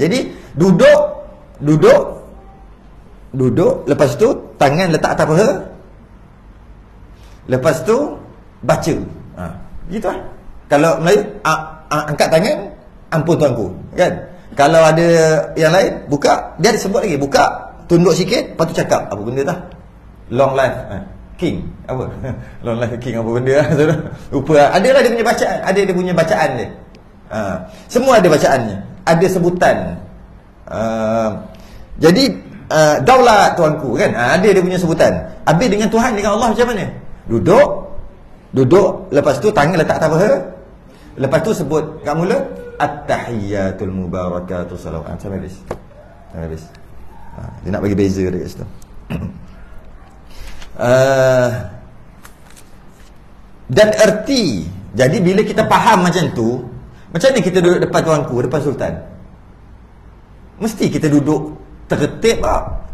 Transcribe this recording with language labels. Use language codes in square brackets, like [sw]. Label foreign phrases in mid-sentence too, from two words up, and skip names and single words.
[ms] Jadi duduk, lepas tu tangan letak atas paha. Lepas tu baca. Gitu lah. Kalau Melayu, angkat tangan, ampun tuanku, kan? Kalau ada yang lain, buka, dia ada sebut lagi, buka, tunduk sikit, lepas tu cakap apa benda dah? [en] Long life king, apa? Long life king, [ms] apa benda lah? Lupa. Adalah dia punya bacaan, ada dia punya bacaan dia. Semua ada bacaannya, ada sebutan. Jadi daulat tuanku, kan? Ada dia punya sebutan. Habis dengan Tuhan, dengan Allah macam mana? Duduk, lepas tu tangan letak atas paha. Lepas tu sebut kat mula [ar] التحيات المباركات الصلوات. [ms] Sampai habis. Dia nak bagi beza dekat situ. Dan erti. Jadi bila kita faham macam tu, macam ni kita duduk depan tuanku, depan sultan. Mesti kita duduk tertib tak?